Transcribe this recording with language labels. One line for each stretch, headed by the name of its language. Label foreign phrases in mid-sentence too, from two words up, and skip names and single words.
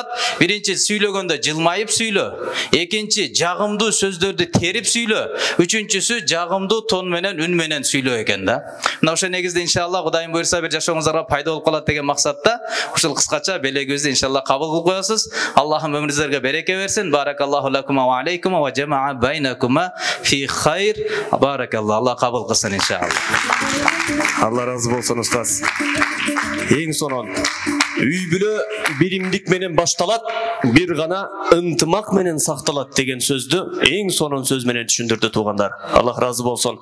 Kyrgyz: Биринчи, сүйлөгөндө жылмайып сүйлө. Экинчи, жагымдуу сөздөрдү терип сүйлө. Үчүнчүсү, жагымдуу тон менен, үн менен сүйлөө экен да. Мына ошол негизде иншалла Кудайым буйрса бир жашооңуздарга пайда болуп калат деген максатта ушул кыскача белегибизди иншалла кабыл кылып коесуз. Аллахым өмүрүңүздөргө береке берсин.
Arabic: بارك الله لكما وعليكما وجمع بينكما في خير.
Kyrgyz: Баракаллах. Алла кабыл кылсын иншалла. Алла разы болсун устаз. Эң сонун үй бүлө биримдик менен башталат, бир гана ынтымак менен сакталат деген сөздү эң сонун сөз менен түшүндүрдү туугандар. Аллах разы болсун.